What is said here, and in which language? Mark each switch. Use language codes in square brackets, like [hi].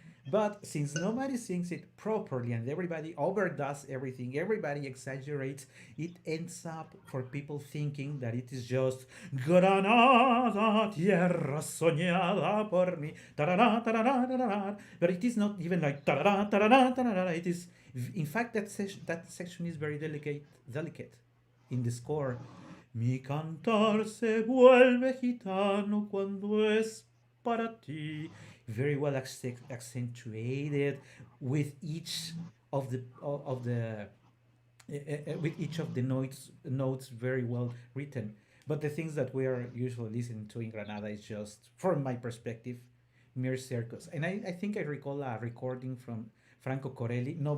[en] But since nobody sings it properly and everybody overdoes everything, everybody exaggerates, it ends up for people thinking that it is just [es] Granada, tierra soñada por mí, [en] tarara, tarara, tarara. But it is not even like tarara, tarara, tarara. It is, in fact, that section is very delicate in the score. [es] Mi cantar se vuelve gitano cuando es para ti. [en] Very well accentuated, with each of the notes very well written. But the things that we are usually listening to in Granada is just, from my perspective, mere circus. And I think I recall a recording from Franco Corelli.